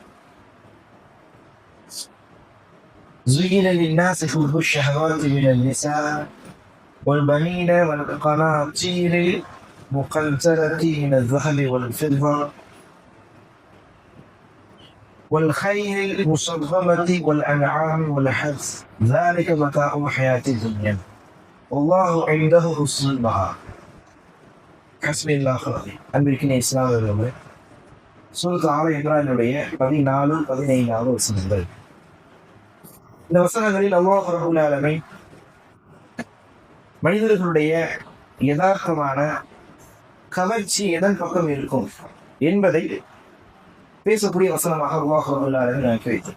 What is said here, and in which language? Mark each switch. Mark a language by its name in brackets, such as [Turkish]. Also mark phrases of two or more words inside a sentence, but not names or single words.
[Arabic] زين للناس حب الشهوات من النساء والبنين والقناطير المقنطرة من الذهب والفضة والخيل المصممة والأنعام والحرث، ذلك متاع الحياة الدنيا والله عنده حسن المآب. [Tamil] ஹஸ்பில்லாஹ் அன்பிற்கின இஸ்லாமியர்களே, சூரத் ஆல இம்ரானுடைய 14, 15 வசனங்கள். இந்த வசனங்களில் [Arabic] الله رب العالمين [Tamil] மனிதர்களுடைய யதார்த்தமான கவர்ச்சி எதன் பக்கம் இருக்கும் என்பதை பேசக்கூடிய வசனமாக [Arabic] الله رب العالمين [Tamil] ஆக்கி வைத்தார்.